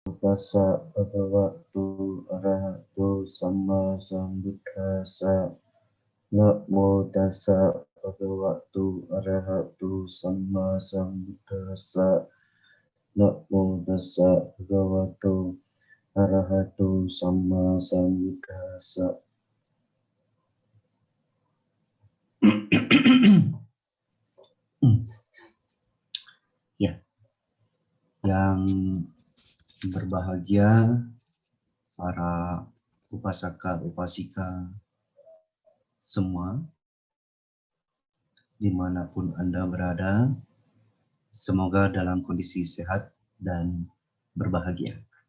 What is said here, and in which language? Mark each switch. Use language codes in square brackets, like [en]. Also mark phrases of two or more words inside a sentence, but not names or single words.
[pi] Tassa bhagavato arahato sama sambuddhassa. Namo tassa bhagavato arahato sama sambuddhassa. Namo tassa bhagavato arahato sama sambuddhassa. [id] Ya, yang berbahagia para upasaka upasika semua dimanapun Anda berada, semoga dalam kondisi sehat dan berbahagia.